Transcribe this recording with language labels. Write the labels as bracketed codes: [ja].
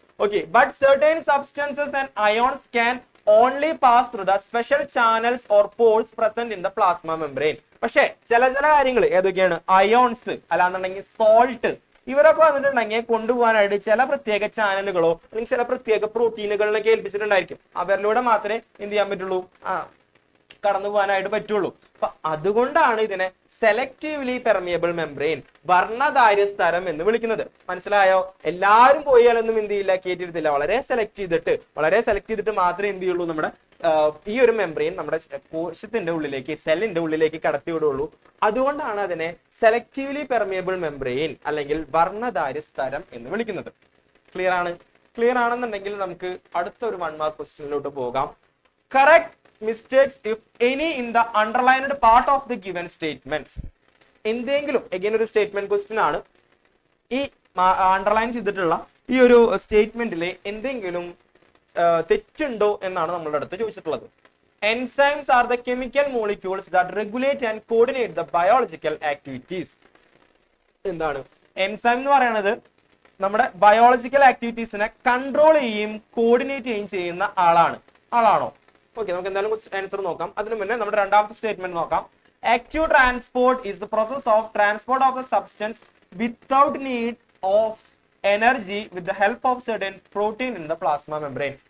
[en] Okay, but certain substances and ions can only pass through the special channels or pores present in the plasma membrane. [ml] പക്ഷേ ചില കാര്യങ്ങൾ ഏതൊക്കെയാണ്? Ions അല്ലാന്നുണ്ടെങ്കിൽ salt, ഇവരൊക്കെ വന്നിട്ടുണ്ടെങ്കിൽ കൊണ്ടുപോകാനായിട്ട് ചില പ്രത്യേക ചാനലുകളോ അല്ലെങ്കിൽ ചില പ്രത്യേക പ്രോട്ടീനുകളിലൊക്കെ ഏൽപ്പിച്ചിട്ടുണ്ടായിരിക്കും. അവരിലൂടെ മാത്രമേ എന്ത് ചെയ്യാൻ പറ്റുള്ളൂ? കടന്നു പോകാനായിട്ട് പറ്റുള്ളൂ. അപ്പൊ അതുകൊണ്ടാണ് ഇതിനെ സെലക്റ്റീവ്ലി പെർമിയബിൾ മെംബ്രെയിൻ, വർണ്ണധാര്യ സ്തരം എന്ന് വിളിക്കുന്നത്. മനസ്സിലായോ? എല്ലാവരും പോയാലൊന്നും എന്ത് ചെയ്യില്ല? കയറ്റിയിരുത്തില്ല. വളരെ സെലക്ട് ചെയ്തിട്ട് മാത്രമേ എന്ത് ചെയ്യുള്ളൂ? നമ്മുടെ ഈ ഒരു മെംബ്രെയിൻ നമ്മുടെ കോശത്തിന്റെ ഉള്ളിലേക്ക്, സെല്ലിന്റെ ഉള്ളിലേക്ക് കടത്തി വിടുള്ളൂ. അതുകൊണ്ടാണ് അതിനെ സെലക്റ്റീവ്ലി പെർമിയബിൾ മെംബ്രെയിൻ അല്ലെങ്കിൽ വർണ്ണധാര്യ സ്തരം എന്ന് വിളിക്കുന്നത്. ക്ലിയർ ആണെന്നുണ്ടെങ്കിൽ നമുക്ക് അടുത്തൊരു 1 മാർക്ക് ക്വസ്റ്റ്യനിലോട്ട് പോകാം. [en] Correct mistakes if any in the underlined part of the given statements. [ml] എന്തെങ്കിലും again ഒരു സ്റ്റേറ്റ്മെന്റ് ക്വസ്റ്റ്യൻ ആണ്. ഈ അണ്ടർലൈൻ ചെയ്തിട്ടുള്ള ഈ ഒരു സ്റ്റേറ്റ്മെന്റിലെ എന്തെങ്കിലും തെറ്റുണ്ടോ എന്നാണ് നമ്മളുടെ അടുത്ത് ചോദിച്ചിട്ടുള്ളത്. [en] Enzymes are the chemical molecules that regulate and coordinate the biological activities. [ml] എന്താണ് എൻസൈം എന്ന് പറയുന്നത്? നമ്മുടെ ബയോളജിക്കൽ ആക്ടിവിറ്റീസിനെ കൺട്രോൾ ചെയ്യുകയും കോർഡിനേറ്റ് ചെയ്യുകയും ചെയ്യുന്ന ആളാണോ? ഓക്കെ, നമുക്ക് എന്തായാലും ആൻസർ നോക്കാം. അതിനു മുന്നേ നമ്മുടെ രണ്ടാമത്തെ സ്റ്റേറ്റ്മെന്റ് നോക്കാം. [en] Active transport is the process of transport of the substance without need of energy with the help of certain protein in the plasma membrane.